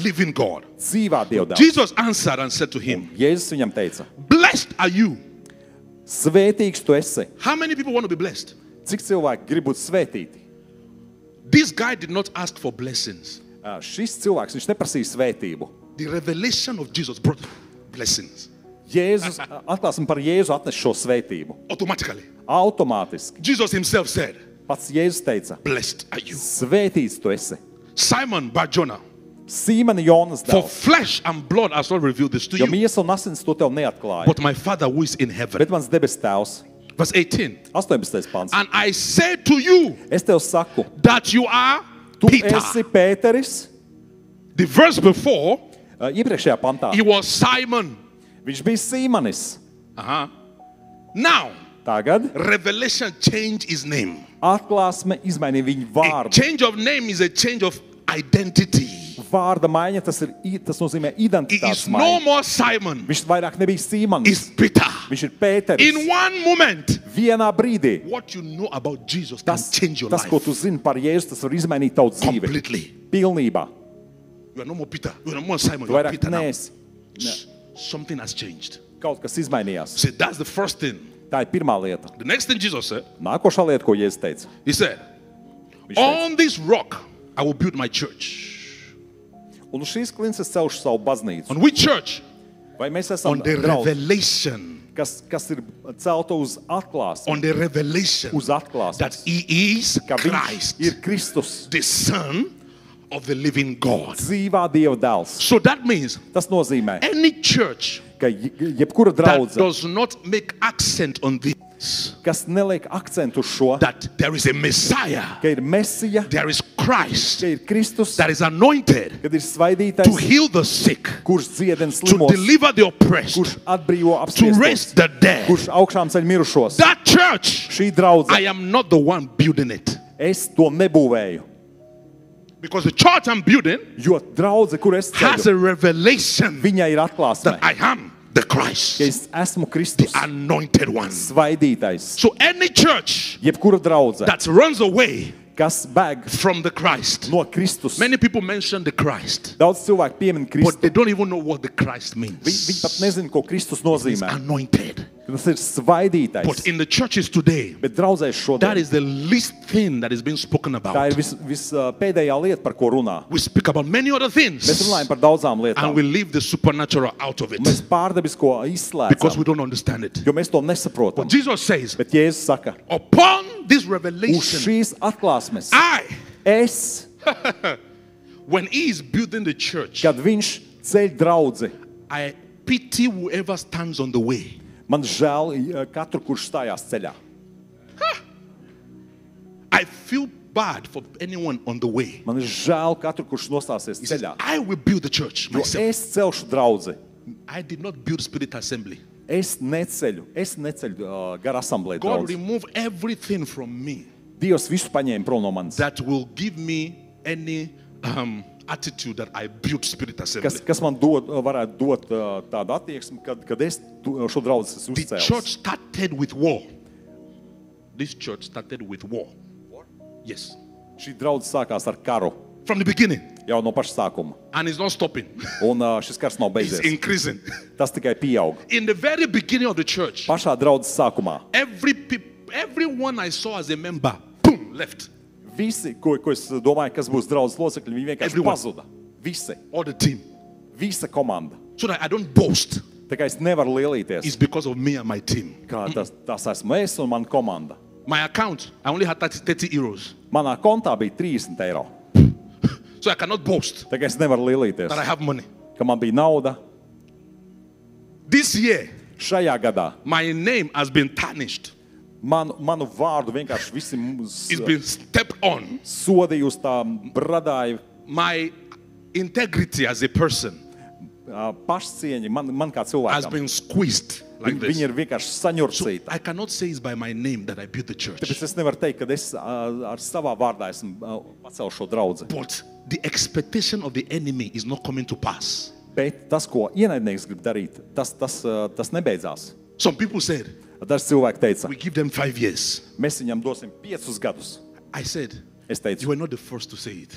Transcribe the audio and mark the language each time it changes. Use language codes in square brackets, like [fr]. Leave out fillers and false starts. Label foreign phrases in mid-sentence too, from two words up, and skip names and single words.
[en] Living God. [lv] Dzīvā Dieva dēls. [en] Jesus answered and said to him, [lv] Jēzus viņam teica, [en] blessed are you. [lv] svētīgs tu esi. [en] How many people want to be blessed? [lv] Cik cilvēki grib būt svētīti? [en] This guy did not ask for blessings. [lv] Šis cilvēks, viņš neprasīja svētību. [en] The revelation of Jesus brought blessings [lv] Jēzus, atklāsim par Jēzu atnes šo svētību. [en] automatically. [lv] Automātiski. [en] Jesus himself said, [lv] Pats Jēzus teica, [en] blessed are you. [lv] svētīts tu esi. [en] Simon Bar-Jonah, [lv] Sīmena Jonas [en] for [lv] dēls. [en] flesh and blood has not revealed this to [lv] Jo [en] you, [lv] miesa un asins to tev neatklāja. [en] but my Father who is in heaven. [lv] Bet mans debes tēvs, [en] Verse 18. [lv] 18. pants. [en] And I say to you [lv] Es tev saku, [en] that you are [lv] tu [en] Peter. [lv] esi Pēteris. [en] The verse before, [lv] Iepriekšējā pantā [en] he was Simon. [lv] viņš bija Sīmanis. [en] Now, [lv] Tagad [en] revelation changed his name. [lv] atklāsme izmainīja viņu [en] A [lv] vārdu. [en] change of name is a change of identity. [lv] vārda maiņa, tas nozīmē [en] He [lv] identitātes [en] is no [lv] maiņa. [en] more Simon. [lv] Viņš vairāk nebija Sīmanis. [en] He's Peter. [lv] Viņš ir Pēteris. [en] In one moment, [lv] Vienā brīdī. [en] what you know about Jesus can [lv] Tas, [en] change your [lv] ko [en] life [lv] tu zini par Jēzu, tas var izmainīt tavu dzīvi. [en] completely. [lv] Pilnībā. [en] You are no more Peter. You are no more Simon. [lv] Tu [en] You are [lv] vairāk [en] Peter now. [lv] neesi. [en] Something has changed. [lv] Kaut kas izmainījās. [en] See, that's the first thing. [lv] Tā ir pirmā lieta. [en] The next thing Jesus said, [lv] Nākošā lieta, ko Jēzus teica. [en] he said, [lv] Viņš teica, [en] on this rock I will build my church. [lv] un uz šīs klints es celšu savu baznīcu. [en] On which church? [lv] Vai mēs esam [en] On the [lv] draugi, [en] revelation. [lv] kas ir celta uz atklāsmi? [en] On the revelation [lv] Uz atklāsmi. [en] that he is [lv] Ka viņš [en] Christ, [lv] ir Kristus, [en] the Son of the living God. [lv] dzīvā Dieva dēls. [en] So that means [lv] Tas nozīmē, [en] any church [lv] ka jebkura [en] that [lv] draudze, [en] does not make accent on this, [lv] kas neliek akcentu uz šo, [en] that there is a Messiah, [lv] ka ir Mesija, [en] there is Christ [lv] ka ir Kristus, [en] that is anointed [lv] kad ir [en] to [lv] svaidītais, [en] heal the sick, [lv] kurš dziedina [en] to [lv] slimos, [en] deliver the oppressed, [lv] kurš atbrīvo [en] to raise [lv] apspiestos, [en] the dead. [lv] kurš augšām ceļ mirušos. [en] That church, [lv] Šī draudze, [en] I am not the one building it. [lv] es to nebūvēju, [en] Because the church I'm building [lv] jo draudze, kur es [en] has [lv] ceļu, [en] a revelation [lv] viņai ir atklāsme, [en] that I am the Christ, [lv] ka es esmu Kristus, [en] anointed one. [lv] svaidītais. [en] So any church [lv] Jebkura draudze, [en] that runs away [lv] kas bēg [en] from the Christ. [lv] no Kristus. [en] Many people mention the Christ, [lv] Daudz cilvēku piemin [en] but [lv] Kristu. [en] they don't even know what the Christ means. [lv] Viņi pat nezina, ko Kristus [en] It's [lv] nozīmē. [en] anointed. [lv] Tas ir svaidītais. [en] But in the churches today, [lv] Bet draudzēs [en] that [lv] šodien [en] is the least thing that is being spoken [lv] tā [en] about. [lv] ir pēdējā lieta, par ko runā. [en] We speak about many other [lv] Mēs [en] things [lv] runājam par daudzām [en] and [lv] lietām. [en] we leave the supernatural out of it [lv] Mēs pārdabisko [en] because we [lv] izslēdzam, [en] don't understand it. [lv] jo mēs to nesaprotam. [en] But Jesus says, [lv] Bet Jēzus saka, [en] upon this [lv] uz [en] revelation, [lv] šīs atklāsmes es, [en] when he is building the church, [lv] kad viņš ceļ draudzi, [en] I pity whoever stands on the way. [lv] man žēl katru, kurš stājās ceļā. [en] I feel bad for anyone on the way. [lv] Man ir žēl katru, kurš nostāsies [en] He says, [lv] ceļā. [en] I will build the church [lv] Jo [en] myself. [lv] es celšu draudzi. [en] I did not build Spirit Assembly. [lv] Es neceļu gar asamblēju [en] God [lv] draudzi. [en] remove everything from me [lv] Dievs visu paņēma prom no manis. [en] that will give me any attitude that I built Spirit Assembly. [lv] Kas man varētu dot tādu attieksmi, kad es šo draudzi esmu [en] The [lv] uzcēlis. [en] church started with war. This church started with war. Yes. [lv] Šī draudze sākās ar karu [en] From the beginning. [lv] jau no paša sākuma. [en] And it's not stopping. [lv] Un šis kars nav [en] It's [lv] beidzies. [en] increasing. [lv] Tas tikai pieaug. [en] In the very beginning of the church, [lv] Pašā draudzes sākumā [en] everyone I saw as a member, boom, left. [lv] visi, ko es domāju, kas būs draudzes locekļi, viņi vienkārši [en] Everyone. [lv] pazuda. Visi. [en] All the team. [lv] Visa komanda. [en] So that I don't boast. [lv] Tā kā es nevaru lielīties, [en] It's because of me and my team. [lv] kā tas esmu es un mana komanda. [en] My account, I only had 30 euros. [lv] Manā kontā bija 30 eiro. [en] So I cannot boast [lv] Tā kā es nevaru lielīties, [en] that I have money. [lv] ka man bija nauda. [en] This year, [lv] Šajā gadā [en] my name has been tarnished. [lv] manu vārdu vienkārši visi [en] It's been stepped on. [lv] sodīja uz tā bradāja [en] My integrity as a person [lv] pašcieņa. Man kā [en] has [lv] cilvēkam. [en] been squeezed like [lv] Viņi [en] this. [lv] ir vienkārši [en] So [lv] saņurcīti. [en] I cannot say it's by my name that I built the church. [lv] Tāpēc es nevaru teikt, ka es ar savā vārdā esmu pacēlis šo draudzi. [en] But the expectation of the enemy is not coming to pass. [lv] Bet tas, ko ienaidnieks grib darīt, tas nebeidzās. [en] Some people said, [lv] Daži cilvēki teica, [en] we give them 5 years. [lv] mēs viņam dosim 5 gadus. [en] I said, [lv] Es [en] you [lv] teicu, [en] were not the first to say it.